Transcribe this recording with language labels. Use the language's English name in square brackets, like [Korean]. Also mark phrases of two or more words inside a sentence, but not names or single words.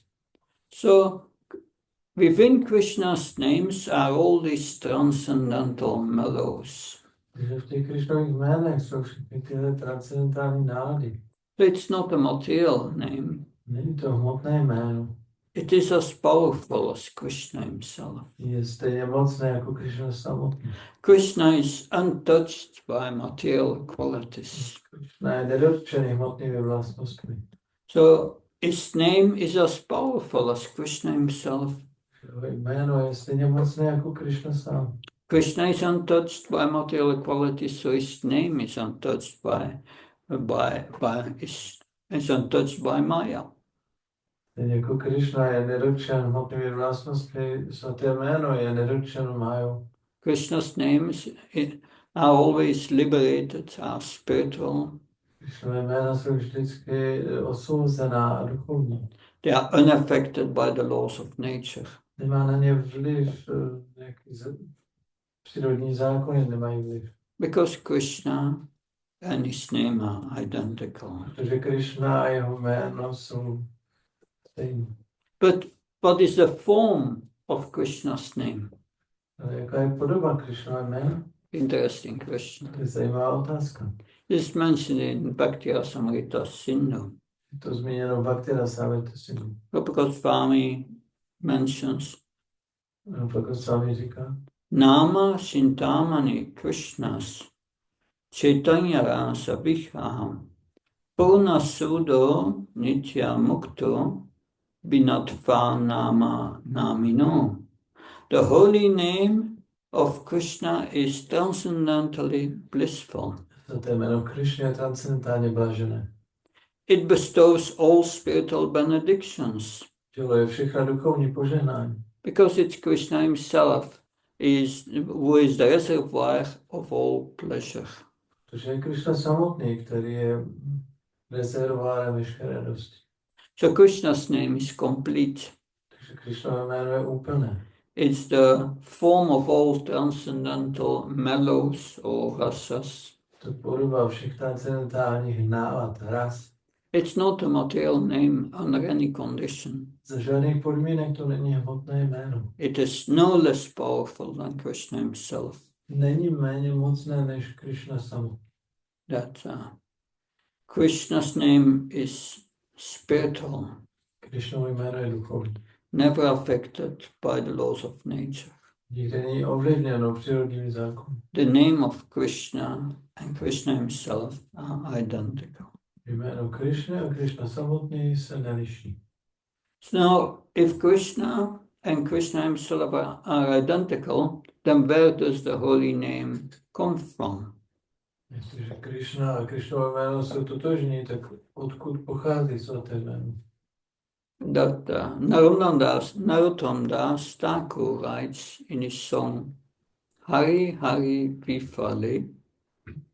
[English] So within Krishna's names are all these transcendental mellows. [Czech] Takže v těch Krišnových jménech jsou všechny tyhle transcendentální nálady. [English] So it's not a material name. [Czech] Není to hmotné jméno. [English] It is as powerful as Krishna himself. [Czech] Je stejně mocné jako Krišna samotný. [English] Krishna is untouched by material qualities. [Czech] Krišna je nedotčený hmotnými vlastnostmi. [English] So his name is as powerful as Krishna himself. [Czech] Jeho jméno je stejně mocné jako Krišna sám. [English] Krishna is untouched by material qualities, so his name is untouched is untouched by Maya. [Czech] Stejně jako Krišna je nedotčen hmotnými vlastnostmi, svaté jméno je nedotčeno májou. [English] Krishna's names are always liberated, are spiritual. [Czech] Krišnové jména jsou vždycky osvobozená a duchovní. [English] They are unaffected by the laws of nature. [Czech] Nemá na ně vliv, nějaký přírodní zákony nemají vliv. [English] Because Krishna and his name are identical. [Czech] Protože Krišna a jeho jméno jsou stejné. [English] But what is the form of Krishna's name? [Czech] Ale jaká je podoba Krišnova jména? [English] Interesting question. [Czech] To je zajímavá otázka. [English] This is mentioned in Bhakti Rasamrita Sindhu. [Czech] Je to zmíněno v Bhakti Rasamrita Sindhu. [English] Prabhupada Swami mentions [Czech] Prabhupada Swami říká, [Sanskrit] Nama Shintamani Krishnas Chaitanya Rasa Vihraham Purna Sudo Nitya Mukto Binatva Nama Namino. [English] The holy name of Krishna is transcendentally blissful. [Czech] to jméno Krišny je transcendentálně blažené. [English] It bestows all spiritual benedictions. [Czech] Děluje všechna duchovní požehnání. [English] Because it's Krishna himself who is the reservoir of all pleasure. [Czech] Protože je Krišna samotný, který je rezervoárem veškeré radosti. [English] So Krishna's name is complete. [Czech] Takže Krišnové jméno je úplné. [English] It's the form of all transcendental mellows or rasas. [Czech] To podoba všech transcendentálních nálad, ras. [English] It's not a material name under any condition. [Czech] Za žádných podmínek to není hmotné jméno. [English] It is no less powerful than Krishna himself. [Czech] Není méně mocné než Krišna samotný. [English] That Krishna's name is spiritual, [Czech] Krišnovo jméno je duchovní. [English] never affected by the laws of nature. [Czech] Nikdy není ovlivněno přírodními zákony. [English] The name of Krishna and Krishna himself are identical. [Czech] Jméno Krišny a Krišna samotný se neliší. [English] So now, if Krishna and Krishna himself are identical, then where does the holy name come from? [Czech] Jestliže Krišna a Krišnovo jméno jsou totožní, tak odkud pochází svaté jméno? [English] That Narottam Das Thakur writes in his song Hari Hari Vifali